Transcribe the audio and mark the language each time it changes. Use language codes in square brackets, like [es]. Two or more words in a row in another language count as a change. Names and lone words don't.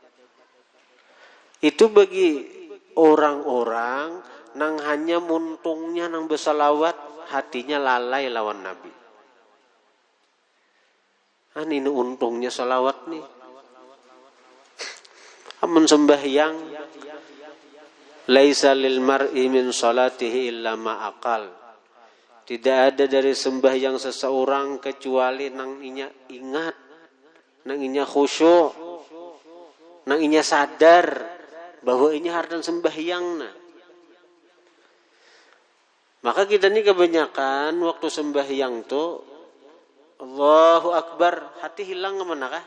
[bjn] Itu bagi orang-orang nang hanya muntungnya nang bersalawat hatinya lalai lawan Nabi. Ini untungnya salawat nih. Amun sembahyang [ar] ليس للمرء من صلاته إلا ما عقل. [bjn] Tidak ada dari sembahyang seseorang kecuali nang inya ingat, nang inya khusyuk, nang inya sadar bahwa inya hardan sembahyangna. Maka kita ini kebanyakan waktu sembahyang tuh [ar] الله أكبر, [bjn] hati hilang kemana kah?